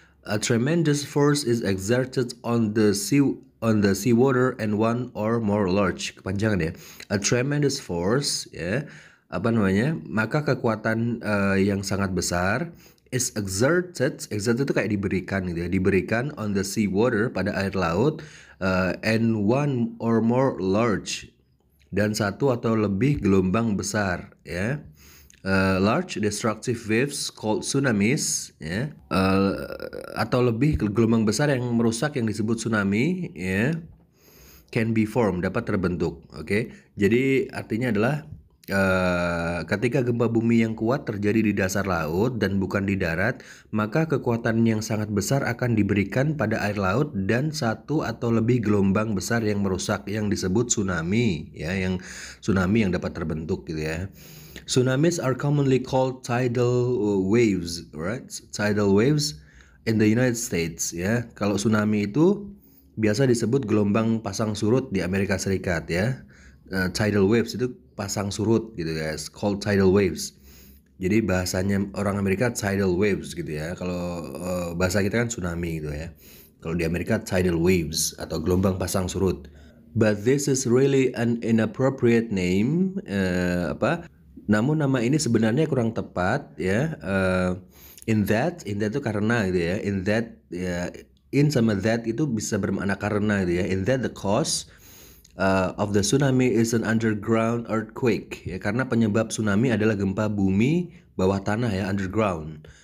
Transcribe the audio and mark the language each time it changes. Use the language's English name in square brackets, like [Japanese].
[English] A tremendous force is exerted on the seawater and one or more large. [Indonesian] Kepanjangan ya. [English] A tremendous force [Indonesian] ya. Apa namanya? Maka kekuatan yang sangat besar [English] is exerted [Indonesian] itu kayak diberikan gitu ya. Diberikan [English] on the seawater [Indonesian] pada air laut [English] and one or more large [Indonesian] dan satu atau lebih gelombang besar ya. [English] Large destructive waves called tsunamis [Indonesian] ya, atau lebih gelombang besar yang merusak yang disebut tsunami ya, [English] can be formed, [Indonesian] dapat terbentuk. Oke. Jadi artinya adalah ketika gempa bumi yang kuat terjadi di dasar laut dan bukan di darat, maka kekuatan yang sangat besar akan diberikan pada air laut dan satu atau lebih gelombang besar yang merusak yang disebut tsunami ya, yang tsunami yang dapat terbentuk gitu ya. [English] Tsunamis are commonly called tidal waves, right? Tidal waves in the United States [Indonesian] ya. Kalau tsunami itu biasa disebut gelombang pasang surut di Amerika Serikat ya. Tidal waves itu pasang surut gitu guys, [English] called tidal waves. [Indonesian] Jadi bahasanya orang Amerika tidal waves gitu ya. Kalau bahasa kita kan tsunami gitu ya. Kalau di Amerika tidal waves atau gelombang pasang surut. [English] But this is really an inappropriate name. [Indonesian] Namun nama ini sebenarnya kurang tepat ya. [English] In that [Indonesian] itu karena gitu ya. [English] In that [Indonesian] ya, in sama that itu bisa bermakna karena gitu ya. [English] In that the cause of the tsunami is an underground earthquake ya, [Indonesian] karena penyebab tsunami adalah gempa bumi bawah tanah ya, [English] underground.